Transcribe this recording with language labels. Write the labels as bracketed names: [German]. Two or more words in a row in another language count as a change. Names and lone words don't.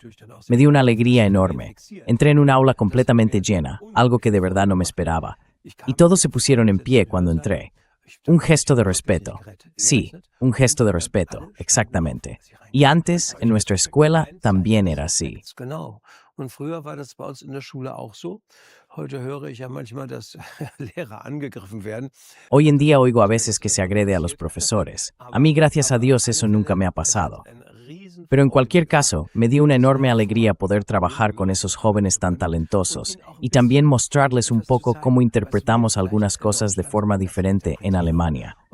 [Spanish] Me dio una alegría enorme. Entré en un aula completamente llena, algo que de verdad no me esperaba. Y todos se pusieron en pie cuando entré. Un gesto de respeto. Sí, un gesto de respeto, exactamente. Y antes, en nuestra escuela, también era así. [German] Und früher war das bei uns in der Schule auch so. Heute höre ich ja manchmal, dass Lehrer angegriffen werden. [Spanish] Hoy en día oigo a veces que se agrede a los profesores. A mí, gracias a Dios, eso nunca me ha pasado. Pero en cualquier caso, me dio una enorme alegría poder trabajar con esos jóvenes tan talentosos y también mostrarles un poco cómo interpretamos algunas cosas de forma diferente en Alemania.